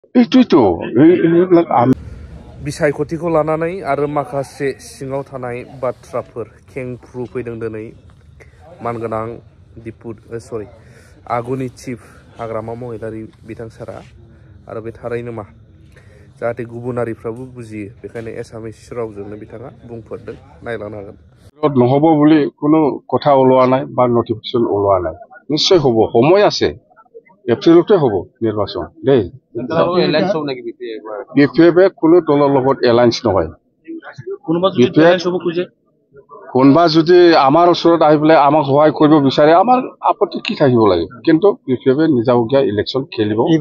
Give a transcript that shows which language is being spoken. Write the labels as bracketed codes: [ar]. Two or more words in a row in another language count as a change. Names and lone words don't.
[as] এইটোৱেতো এইবিলাক আমি [brx] बिसायख'थिखौ लानानै आरो माखासे सिङाव थानाय बाथ्राफोर खेंफ्रुफैदों दिनै मानगोनां आगुनि चिफ हाग्रामा महिलारि बिथां सारा आरो बे थारैनो मा जाहाथे गुबुनारिफ्राबो बुजियो बेखायनो एसामिस रावजोंनो बिथाङा बुंफोरदों नायलांनो हागोन [as] নহ'ব বুলি কোনো কথা ওলোৱা নাই বা নটিফিকেশ্যন ওলোৱা নাই নিশ্চয় হ'ব সময় আছে এপ্ৰিলতে হ'ব নিৰ্বাচন দেই বিপিএফে কোনো দলৰ লগত এলায়েন্স নহয় কোনোবা যদি আমাৰ ওচৰত আহি পেলাই আমাক সহায় কৰিব বিচাৰে আমাৰ আপত্তি কি থাকিব লাগে কিন্তু বিপিএফে নিজাববীয়া ইলেকশ্যন খেলিব